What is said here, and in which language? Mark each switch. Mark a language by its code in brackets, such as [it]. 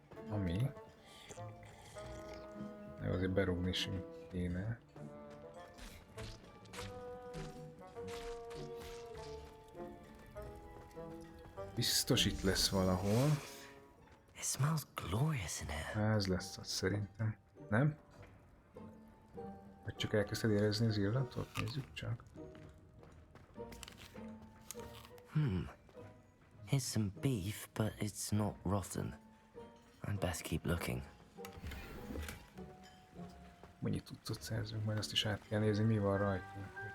[hu] Ami de azért berúgni sem kéne. Biztos itt lesz valahol. [en] It smells glorious in here. [hu] Ez lesz az szerintem. Nem? Vagy csak elkezdted érezni az illatot? Nézzük csak. [en] Here's some beef, but it's not rotten. I'd best keep looking. [hu] Mennyi tudtot szerzünk, majd azt is át kell nézni, mi van rajtunk.